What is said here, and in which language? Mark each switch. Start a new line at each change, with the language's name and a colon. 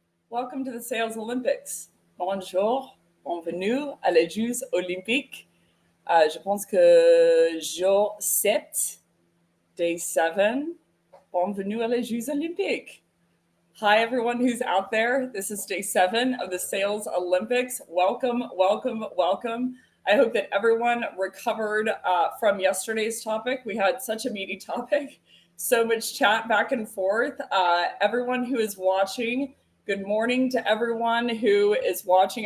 English: Welcome to the Sales Olympics.
French: Bonjour, bienvenue à les Jeux Olympiques. Je pense que jour 7,
English: day 7,
French: bienvenue à les Jeux Olympiques.
English: Hi, everyone who's out there. This is day 7 of the Sales Olympics. Welcome, welcome, welcome. I hope that everyone recovered from yesterday's topic. We had such a meaty topic, so much chat back and forth. Everyone who is watching, good morning to everyone who is watching.